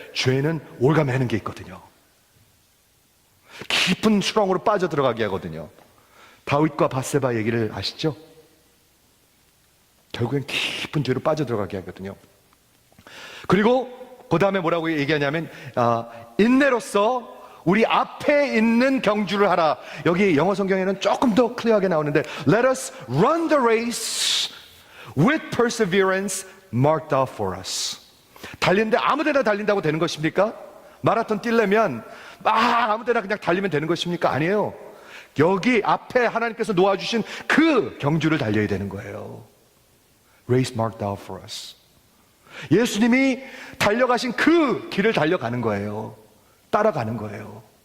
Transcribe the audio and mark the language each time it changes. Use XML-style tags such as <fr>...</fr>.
<ko>죄는 올가매는 게 있거든요. 깊은 수렁으로 빠져들어가게 하거든요. 다윗과 밧세바 얘기를 아시죠? 결국엔 깊은 죄로 빠져들어가게 하거든요. 그리고 그 다음에 뭐라고 얘기하냐면 인내로서 우리 앞에 있는 경주를 하라. 여기 영어 성경에는 조금 더 클리어하게 나오는데</ko> <en>Let us run the race with perseverance marked out for us.</en> <ko>달리는데 아무데나 달린다고 되는 것입니까? 마라톤 뛰려면 아무데나 그냥 달리면 되는 것입니까? 아니에요. 여기 앞에 하나님께서 놓아주신 그 경주를 달려야 되는 거예요.</ko> <en>Race marked out for us.</en> <ko>예수님이 달려가신 그 길을 달려가는 거예요. 따라가는 거예요.</ko>